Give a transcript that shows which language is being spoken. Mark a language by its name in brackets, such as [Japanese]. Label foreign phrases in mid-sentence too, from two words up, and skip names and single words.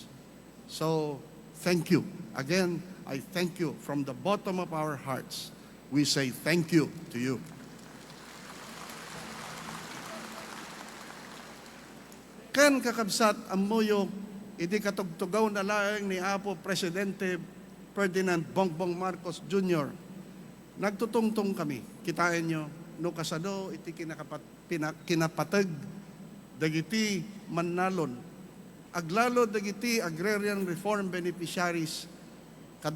[English] So, thank you. Again, I thank you from the bottom of our hearts. We say thank you to you. [Iloko] Kan kakabsat amoyo, iti katugtugaw na laeng ni Apo Presidente Ferdinand Bongbong Marcos Jr. Nagtutungtong kami. Kitain nyo, no kasado iti kinapatag, dagiti mannalon, aglalo dagiti [English] agrarian reform beneficiaries, [Iloko] kada